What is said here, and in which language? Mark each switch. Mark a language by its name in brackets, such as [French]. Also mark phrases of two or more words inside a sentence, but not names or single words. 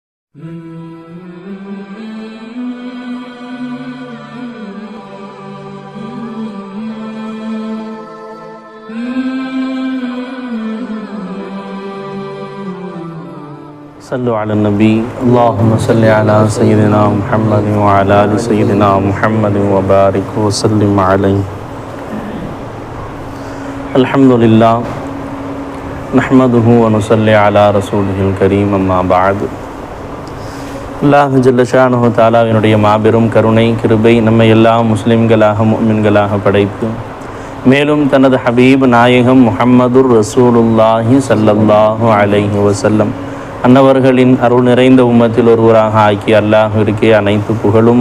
[Arabic] صلوا على النبي اللهم صل على سيدنا محمد وعلى آل سيدنا محمد وبارك وسلم عليه. الحمد لله نحمده ونصلي على رسوله الكريم أما بعد. [Tamil] அல்லாஹ் [Arabic] جل شأنه [Tamil] தஆலாவினுடைய மாபெரும் கருணை கிருபை நம்மை எல்லா முஸ்லிம்களாக முஃமின்களாக படைத்து மேலும் தனது ஹபீப் நாயகம் [Arabic] محمد رسول الله صلى الله عليه وسلم [Tamil] அன்னவர்களின் அருள் நிறைந்த உம்மத்தில் ஒருவராக ஆக்கி அல்லாஹ்விற்கே அனைத்து புகழும்.